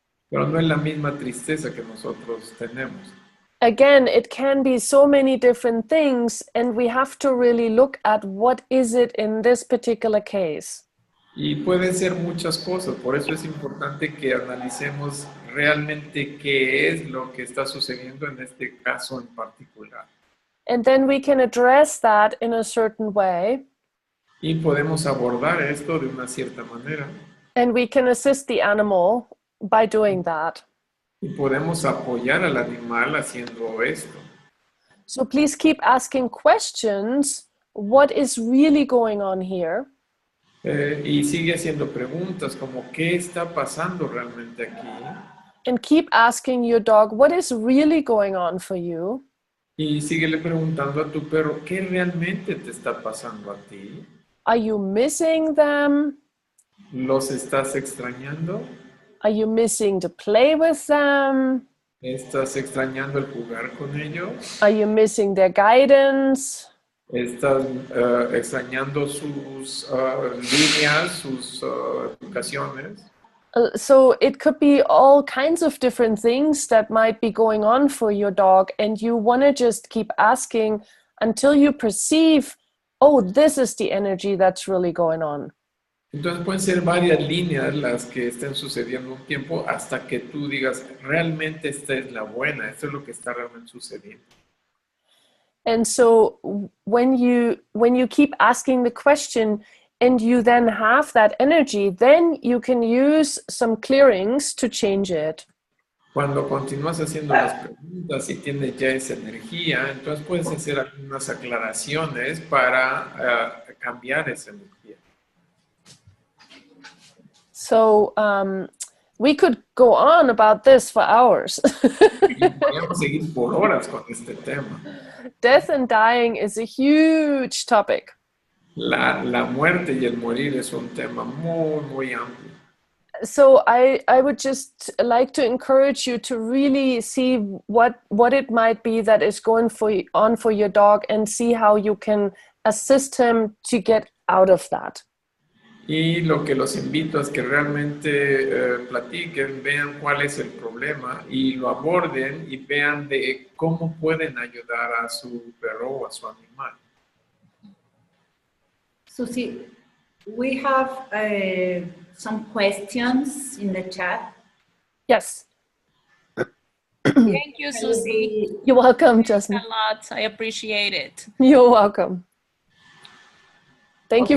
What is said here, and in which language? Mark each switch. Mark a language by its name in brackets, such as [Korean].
[Spanish] Pero no es la misma tristeza que nosotros tenemos. [English] Again, it can be so many different things, and we have to really look at what is it in this particular case. [Spanish] Y pueden ser muchas cosas, por eso es importante que analicemos realmente qué es lo que está sucediendo en este caso en particular. [English] And then we can address that in a certain way. [Spanish] Y podemos abordar esto de una cierta manera. [English] And we can assist the animal by doing that. [Spanish] Y podemos apoyar al animal haciendo esto. [English] So please keep asking questions. What is really going on here? [Spanish] Y sigue haciendo preguntas como ¿qué está pasando realmente aquí? [English] And keep asking your dog, what is really going on for you? [Spanish] Y síguele preguntando a tu perro ¿qué realmente te está pasando a ti? [English] Are you missing them? [Spanish] ¿Los estás extrañando? [English] Are you missing to play with them? [Spanish] ¿Estás extrañando el jugar con ellos? [English] Are you missing their guidance? [Spanish] ¿Estás extrañando sus líneas, sus educaciones? [English] So it could be all kinds of different things that might be going on for your dog, and you want to just keep asking until you perceive, oh, this is the energy that's really going on. [Spanish] Entonces pueden ser varias líneas las que estén sucediendo un tiempo hasta que tú digas, realmente esta es la buena, esto es lo que está realmente sucediendo. [English] And so when you keep asking the question and you then have that energy, then you can use some clearings to change it. [Spanish] Cuando continúas haciendo las preguntas y tienes ya esa energía, entonces puedes hacer algunas aclaraciones para cambiar esa energía. [English] So we could go on about this for hours. [Spanish] Y podemos seguir por horas con este tema. [English] Death and dying is a huge topic. [Spanish] La muerte y el morir es un tema muy, muy amplio. [English] So I would just like to encourage you to really see what it might be that is going on for your dog and see how you can assist him to get out of that. [Spanish] Y lo que los invito es que realmente platiquen, vean cuál es el problema y lo aborden y vean de cómo pueden ayudar a su perro o a su animal. [English] Susie, we have some questions in the chat. Yes. Thank you, Susie. You're welcome, Thanks Jasmine. a lot. I appreciate it. You're welcome. Thank you